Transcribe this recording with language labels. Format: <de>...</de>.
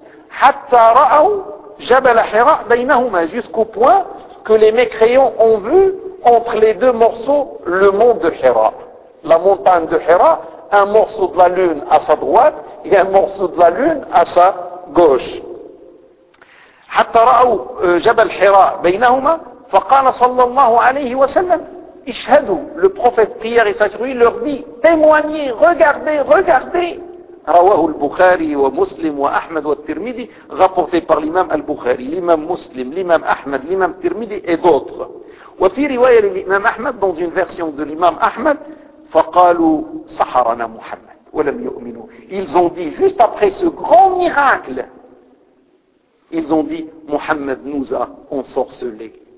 <ar>حتى رأوا جبل حراء بينهما,</ar> <fr>jusqu'au point que les mécréants ont vu entre les deux morceaux le mont de Hira, la montagne de Hira, un morceau de la lune à sa droite et un morceau de la lune à sa gauche.</fr> <ar>حتى رأوا جبل حراء بينهما فقال صلى الله عليه وسلم اشهدوا,</ar> <fr>le prophète prière et sagesse leur dit témoignez, regardez.</fr> <ar>رواه البخاري ومسلم وأحمد والترمذي,</ar> <fr>rapporté par l'imam al-Bukhari, l'imam Muslim, l'imam Ahmed, l'imam Tirmidhi et d'autres.</fr> <ar>وفي رواية</ar> <fr>l'imam Ahmed, dans une version de l'imam Ahmed,</fr> <ar>فقالوا سحرنا محمد ولم يؤمنوا,</ar> <fr>ils ont dit juste après ce grand miracle, ils ont dit, Mohammed nous a ensorcelés.</fr>